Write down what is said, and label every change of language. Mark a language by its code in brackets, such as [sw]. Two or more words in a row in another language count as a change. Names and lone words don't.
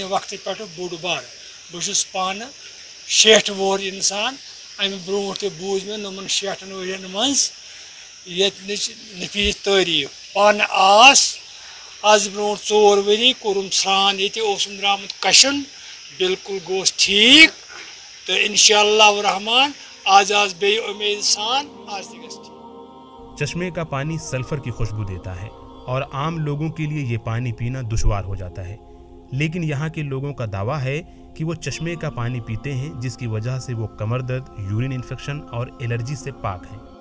[ks] وقتہٕ پٮ۪ٹھٕ بوٚڑ بار بہٕ چھُس پانہٕ 60 وُہُر انسان امہِ برونٛٹھ تہِ بوٗز مےٚ نۄمن 60 ؤرین منٛز ییٚتنٕچ نفیٖس تعریٖف پانہٕ آس آز برونٛٹھ 4 ؤری کوٚرُم سرٛان ییٚتہِ اوسُم درٛامُت کشُن بالکل گوس ٹھیٖک تہٕ [ar] انشاءاللہ الرحمان [ks] آز بیٚیہِ اُمید سان آز تہِ گژھِ ٹھیٖک۔ [ur] چشمے کا پانی سلفر کی خوشبو دیتا ہے اور عام لوگوں کے لیے یہ پانی پینا دشوار ہو جاتا ہے، لیکن یہاں کے لوگوں کا دعویٰ ہے کہ وہ چشمے کا پانی پیتے ہیں جس کی وجہ سے وہ کمر درد، یورین انفیکشن اور الرجی سے پاک ہیں۔